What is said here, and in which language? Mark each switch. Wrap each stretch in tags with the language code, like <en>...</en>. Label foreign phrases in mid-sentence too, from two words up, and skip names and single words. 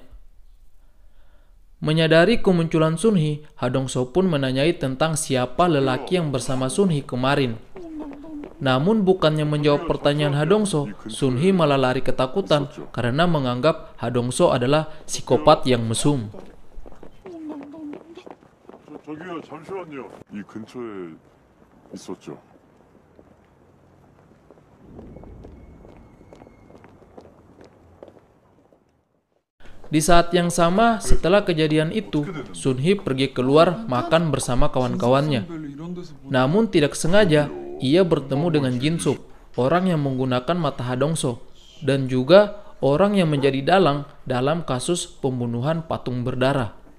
<id>Menyadari kemunculan Sunhee, Hadongso pun menanyai tentang siapa lelaki yang bersama Sunhee kemarin. Namun bukannya menjawab pertanyaan Hadongso, Sunhee malah lari ketakutan karena menganggap Hadongso adalah psikopat yang mesum.</id> <ko>저기요, 잠시만요. 이 근처에 있었죠.</ko> <id>Di saat yang sama, setelah kejadian itu, Sunhee pergi keluar makan bersama kawan-kawannya. Namun tidak sengaja, ia bertemu dengan Jinsuk, orang yang menggunakan mata Hadongso, dan juga orang yang menjadi dalang dalam kasus pembunuhan patung berdarah.</id>